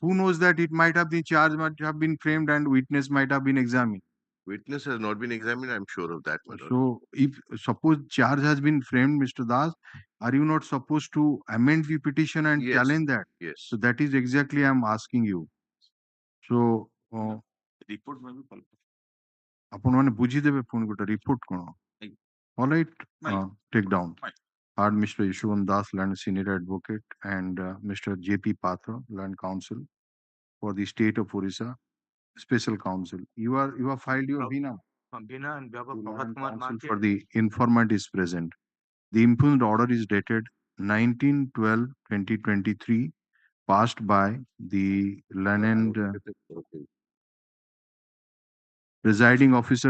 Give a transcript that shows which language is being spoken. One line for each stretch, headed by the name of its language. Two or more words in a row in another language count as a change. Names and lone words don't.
English: Who knows that it might have the charge might have been framed and witness might have been examined. Witness has not been examined, I'm sure of that, my lord. So if suppose charge has been framed, Mr. Das, are you not supposed to amend the petition and Yes. challenge that? Yes. So that is exactly I am asking you. So Report may be called.
Odia: ଆପଣ ମାନେ ବୁଝିଦେବେ ପୁଣି ଗୋଟେ ରିପୋର୍ଟ କଣ?
English: All right, take down. Are Mr. Yeshwan Das, Land Senior Advocate, and Mr. J.P. Patra, Land Counsel for the State of Orissa, Special Counsel. You are filed your Bina. Bina and Baba Land Kumar Counsel for the informant is present. The impugned order is dated 19/12/2023, passed by the Land Presiding Officer